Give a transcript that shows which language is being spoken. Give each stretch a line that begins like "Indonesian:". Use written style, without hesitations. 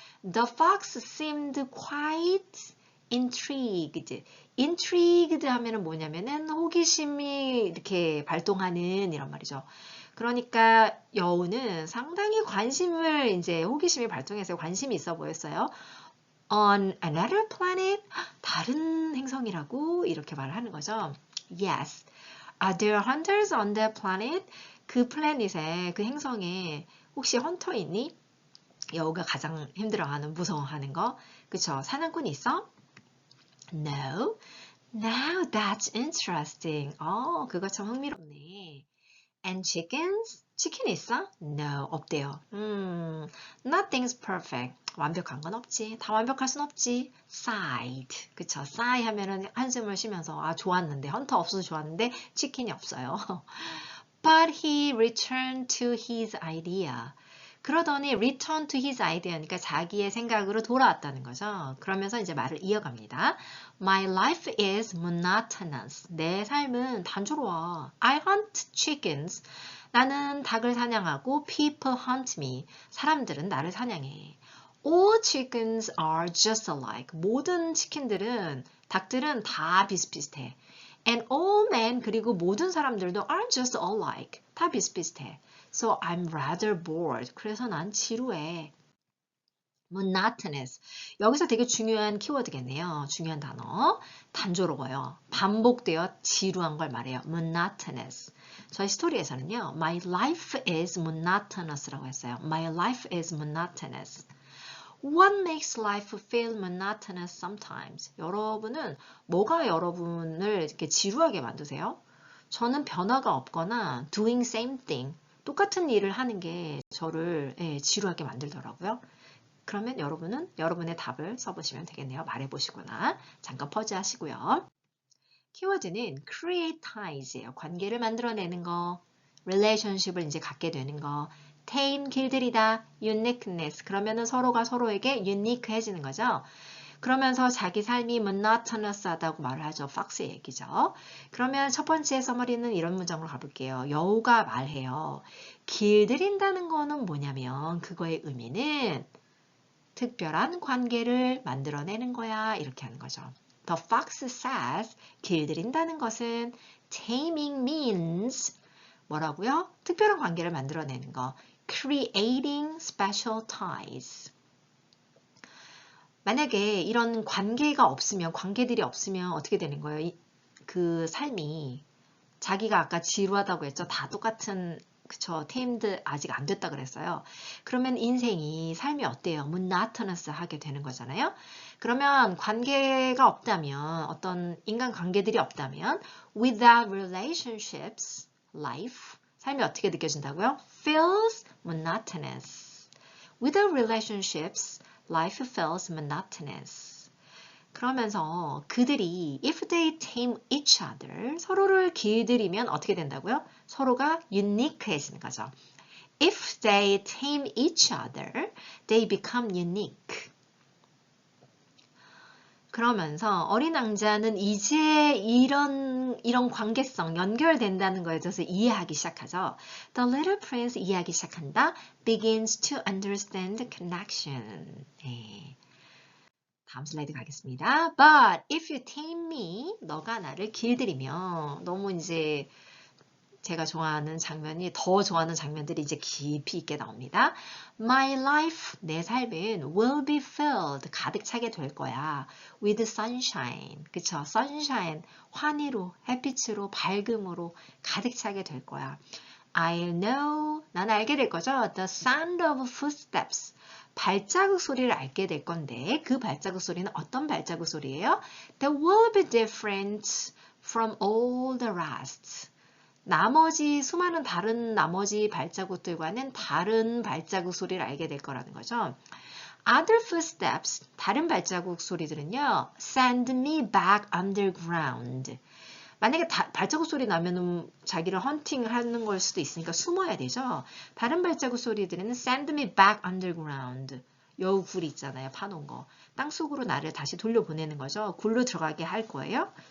English: The fox seemed quite intrigued.
Korean: intrigued 하면은 뭐냐면은 호기심이 이렇게 발동하는 이런 말이죠. 그러니까 여우는 상당히 호기심이 발동해서 관심이 있어 보였어요.
English: On another planet?
Korean: 다른 행성이라고 이렇게 말을 하는 거죠.
English: Yes. Are there hunters on that planet?
Korean: 그 플래닛에, 그 행성에 혹시 헌터 있니? 여우가 가장 힘들어하는, 무서워하는 거.
English: 그쵸?
Korean: 사냥꾼이 있어?
English: No. Now that's interesting.
Korean: 그거 참 흥미롭네.
English: And chickens?
Korean: 치킨 있어? No, 없대요.
English: Nothing's perfect.
Korean: 완벽한 건 없지. 다 완벽할 순 없지. Sighed. 그쵸? sigh 하면은 한숨을 쉬면서 좋았는데, 헌터 없어서 좋았는데 치킨이 없어요.
English: But he returned to his idea.
Korean: 그러더니 return to his idea니까 자기의 생각으로 돌아왔다는 거죠. 그러면서 이제 말을 이어갑니다.
English: My life is monotonous.
Korean: 내 삶은 단조로워.
English: I hunt chickens.
Korean: 나는 닭을 사냥하고
English: people hunt me.
Korean: 사람들은 나를 사냥해.
English: All chickens are just alike.
Korean: 모든 닭들은 다 비슷비슷해.
English: And all men,
Korean: 그리고 모든 사람들도
English: are just alike.
Korean: 다 비슷비슷해.
English: So I'm rather bored.
Korean: 그래서 난 지루해.
English: monotonous.
Korean: 여기서 되게 중요한 키워드겠네요. 중요한 단어. 단조로워요. 반복되어 지루한 걸 말해요. monotonous. 저희 스토리에서는요.
English: My life is monotonous라고 했어요. My life is monotonous. What makes life feel monotonous sometimes?
Korean: 여러분은 뭐가 여러분을 이렇게 지루하게 만드세요? 저는 변화가 없거나
English: doing same thing,
Korean: 똑같은 일을 하는 게 저를 지루하게 만들더라고요. 그러면 여러분은 여러분의 답을 써보시면 되겠네요. 말해보시거나 잠깐 퍼즈 하시고요. 키워드는 createize예요. 관계를 만들어내는 거, relationship을 이제 갖게 되는 거, tame, 길들이다, uniqueness, 그러면은 서로가 서로에게 unique해지는 거죠. 그러면서 자기 삶이 monotonous하다고 말을 하죠. 팍스의 얘기죠. 그러면 첫 번째 서머리는 이런 문장으로 가볼게요. 여우가 말해요. 길들인다는 거는 뭐냐면 그거의 의미는 특별한 관계를 만들어내는 거야. 이렇게 하는 거죠. The fox says, 길들인다는 것은
English: taming means
Korean: 뭐라고요? 특별한 관계를 만들어내는 거.
English: Creating special ties.
Korean: 만약에 이런 관계가 없으면, 관계들이 없으면 어떻게 되는 거예요? 그 삶이 자기가 아까 지루하다고 했죠. 다 똑같은 그쵸. 테임드 아직 안 됐다 그랬어요. 그러면 인생이 삶이 어때요? monotonous 하게 되는 거잖아요. 그러면 관계가 없다면 어떤 인간 관계들이 없다면
English: without relationships,
Korean: life 삶이 어떻게 느껴진다고요?
English: feels monotonous. Without relationships, life feels monotonous.
Korean: 그러면서 그들이
English: if they tame each other
Korean: 서로를 길들이면 어떻게 된다고요? 서로가 unique해지는 거죠.
English: If they tame each other, they become unique.
Korean: 그러면서 어린 왕자는 이제 이런 관계성, 연결된다는 거에 대해서 이해하기 시작하죠.
English: The little prince
Korean: 이해하기 시작한다.
English: Begins to understand the connection.
Korean: 네. 다음 슬라이드 가겠습니다.
English: But if you tame me,
Korean: 너가 나를 길들이면 너무 이제 제가 좋아하는 장면이 더 좋아하는 장면들이 이제 깊이 있게 나옵니다.
English: My life,
Korean: 내 삶은
English: will be filled,
Korean: 가득 차게 될 거야.
English: With sunshine, 그쵸?
Korean: sunshine, 환희로, 햇빛으로, 밝음으로 가득 차게 될 거야.
English: I'll know,
Korean: 난 알게 될 거죠.
English: The sound of footsteps.
Korean: 발자국 소리를 알게 될 건데 그 발자국 소리는 어떤 발자국 소리예요?
English: That will be different from all the rest.
Korean: 나머지 수많은 다른 나머지 발자국들과는 다른 발자국 소리를 알게 될 거라는 거죠.
English: Other footsteps,
Korean: 다른 발자국 소리들은요.
English: Send me back underground.
Korean: 만약에 발자국 소리 나면은 자기를 헌팅하는 걸 수도 있으니까 숨어야 되죠. 다른 발자국 소리들은
English: send me back underground.
Korean: 여우 굴 있잖아요. 파놓은 거. 땅속으로 나를 다시 돌려보내는 거죠. 굴로 들어가게 할 거예요.